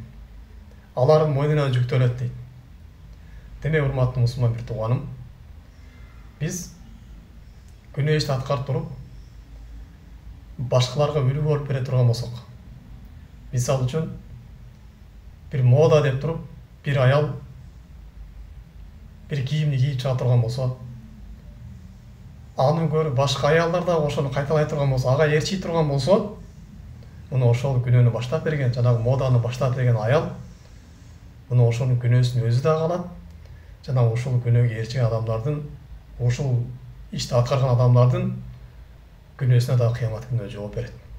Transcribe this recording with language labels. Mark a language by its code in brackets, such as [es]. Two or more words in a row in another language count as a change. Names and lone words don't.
[ky] Алардын мойнуна жүктөлөт дейт. Демек, урматтуу мусулман бир тууганым, биз күнөө ишти аткарып туруп, башкаларга үлгү болуп бере турган болсок, мисалы үчүн бир мода деп туруп, бир аял bir кийимди кийип чыга турган болсо, аны көрүп башка аялдар да ошону кайталай турган болсо, ага ээрчий турган болсо, муну ошол күнөөнү баштап берген, жанагы моданы баштап берген аял муну ошонун күнөөсүн өзү да алат, жана ошол күнөөгө ээрчиген адамдардын, ошол ишти аткарган адамдардын күнөөсүнө да кыямат күнүнө жооп берет.